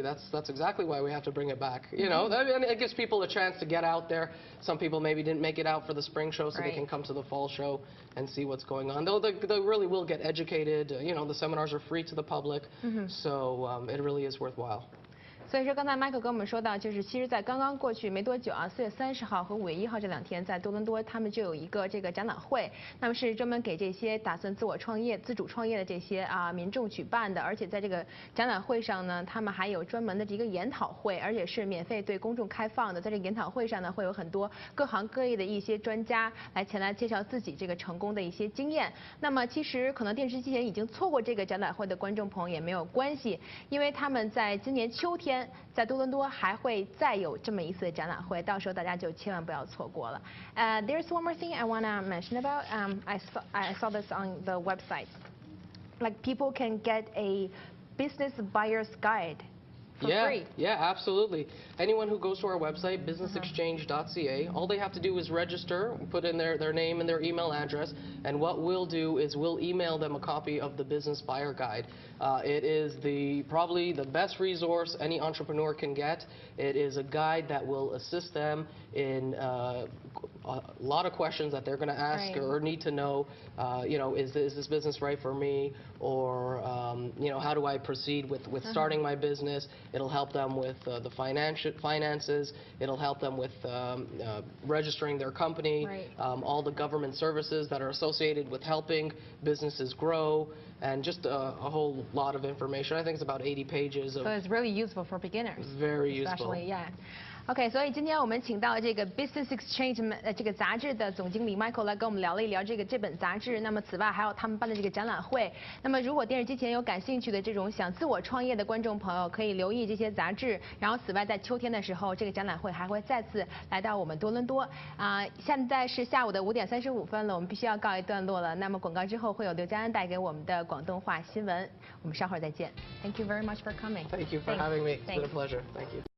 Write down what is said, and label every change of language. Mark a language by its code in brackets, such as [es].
[en] That's exactly why we have to bring it back. And it gives people a chance to get out there. Some people maybe didn't make it out for the spring show, so they can come to the fall show and see what's going on. They really will get educated. The seminars are free to the public, so it really is worthwhile. [zh] 所以说，刚才 Michael 跟我们说到，就是其实，在刚刚过去没多久啊，4月30号和5月1号这2天，在多伦多他们就有一个这个展览会，那么是专门给这些打算自我创业、自主创业的这些民众举办的，而且在这个展览会上呢，他们还有专门的这个研讨会，而且是免费对公众开放的。在这个研讨会上呢，会有很多各行各业的一些专家前来介绍自己这个成功的一些经验。那么其实可能电视机前已经错过这个展览会的观众朋友也没有关系，因为他们在今年秋天在多伦多还会再有这么一次展览会，到时候大家就千万不要错过了。 [en] There's one more thing I want to mention about. I saw this on the website. Like people can get a business buyer's guide for free. Yeah, absolutely. Anyone who goes to our website, businessexchange.ca, all they have to do is register, put in their name and their email address, and what we'll do is we'll email them a copy of the Business Buyer Guide. It is probably the best resource any entrepreneur can get. It is a guide that will assist them in a lot of questions that they're going to ask or need to know. Is this business right for me? Or how do I proceed with starting my business? It'll help them with the finances. It'll help them with registering their company. All the government services that are associated with helping businesses grow, and just a whole lot of information. I think it's about 80 pages. So it's really useful for beginners. Very useful. Especially, yeah. [zh] OK， 所以今天我们请到这个 Business Exchange 这个杂志的总经理 Michael 来跟我们聊了一聊这本杂志。那么此外还有他们办的这个展览会。那么如果电视机前有感兴趣的这种想自我创业的观众朋友，可以留意这些杂志。然后此外在秋天的时候，这个展览会还会再次来到我们多伦多。现在是下午的5点35分了，我们必须要告一段落了。那么广告之后会有刘佳恩带给我们的广东话新闻。我们稍后再见。 [en] Thank you very much for coming. Thank you for having me. It's been a pleasure. Thank you.